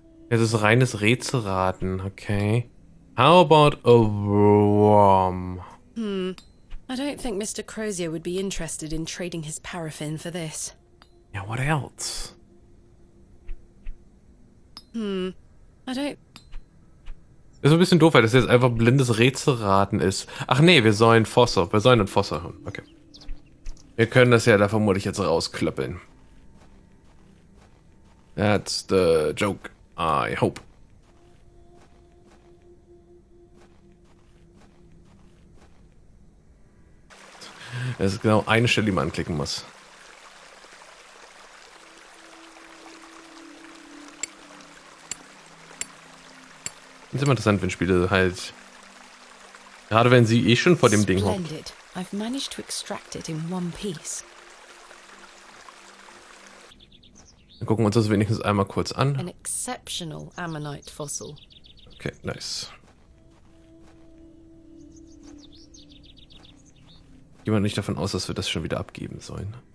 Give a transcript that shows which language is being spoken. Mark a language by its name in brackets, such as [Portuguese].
[German] Es ist reines Rätselraten, okay. [English] How about a worm? I don't think Mr. Crozier would be interested in trading his paraffin for this. Yeah, what else? I don't... [German] Ist ein bisschen doof, weil das jetzt einfach blindes Rätselraten ist. Ach nee, wir sollen Fosser. Wir sollen einen Fosser haben. Okay. Wir können das ja da vermutlich jetzt rausklöppeln. [English] That's the joke, I hope. [German] Es ist genau eine Stelle, die man anklicken muss. Das ist immer interessant, wenn Spiele halt... Gerade wenn sie schon vor dem Ding hockt. [English] Splendid. I've managed to extract it in one piece. [German] Dann gucken wir uns das wenigstens einmal kurz an. [English] An exceptional ammonite fossil. Okay, nice. [German] Gehen wir nicht davon aus, dass wir das schon wieder abgeben sollen.